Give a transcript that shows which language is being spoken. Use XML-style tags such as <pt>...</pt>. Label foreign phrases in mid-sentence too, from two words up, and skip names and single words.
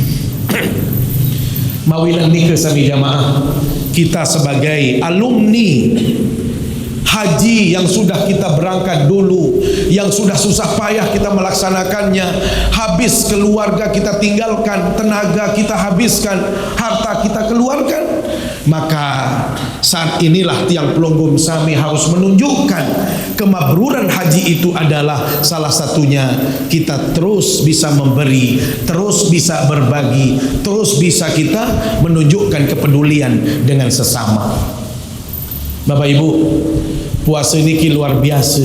<sas>Mawilan nikah sami jamaah,</sas> <id>kita sebagai alumni haji yang sudah kita berangkat dulu, yang sudah susah payah kita melaksanakannya, habis keluarga kita tinggalkan, tenaga kita habiskan, harta kita keluarkan, maka saat inilah</id> <sas>tiang pelunggum sami</sas> <id>harus menunjukkan kemabruran haji itu adalah salah satunya kita terus bisa memberi, terus bisa berbagi, terus bisa kita menunjukkan kepedulian dengan sesama. Bapak Ibu, puasa niki luar biasa.</id>